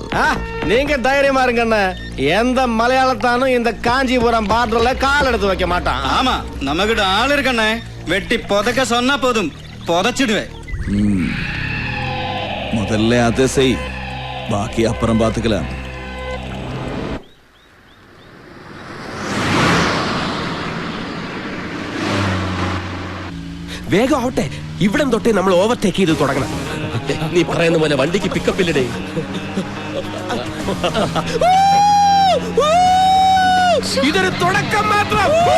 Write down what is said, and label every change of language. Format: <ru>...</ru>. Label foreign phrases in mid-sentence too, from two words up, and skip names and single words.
<ta>நீங்க தைரியமா இருங்கண்ணே. எந்த மலையாளத்தானும் இந்த காஞ்சிபுரம் பார்டர்ல கால் எடுத்து வைக்க மாட்டான். ஆமா, நம்ம கிட்ட ஆள் இருக்கண்ணே. வெட்டி புதைக்க சொன்னா போதும், புதைச்சிடுவேன். முதல்ல அதை செய், பாக்கி அப்புறம் பாத்துக்கலாம்.</ta> <ml>വേഗം ആവട്ടെ, ഇവിടം തൊട്ടേ നമ്മൾ ഓവർടേക്ക് ചെയ്ത് തുടങ്ങണം. നീ പറയുന്ന പോലെ വണ്ടിക്ക് പിക്കപ്പ് ഇല്ലടേ. ഇതൊരു തുടക്കം മാത്രം.</ml>